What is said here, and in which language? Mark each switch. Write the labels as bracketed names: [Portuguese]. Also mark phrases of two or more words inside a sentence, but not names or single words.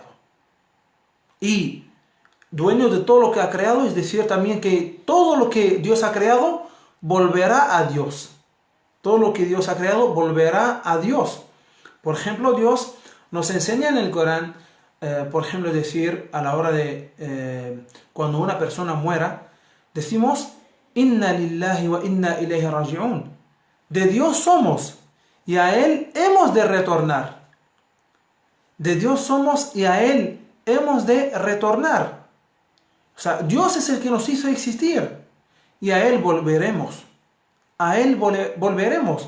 [Spanish] Y dueño de todo lo que ha creado es decir también que todo lo que Dios ha creado volverá a Dios. Todo lo que Dios ha creado volverá a Dios. Por ejemplo, Dios nos enseña en el Corán, por ejemplo, decir a la hora de cuando una persona muera, decimos [Arabic] إنا لله وإنا إليه راجعون. [Spanish] De Dios somos y a Él hemos de retornar. De Dios somos y a Él hemos de retornar. O sea, Dios es el que nos hizo existir y a Él volveremos. A Él volveremos.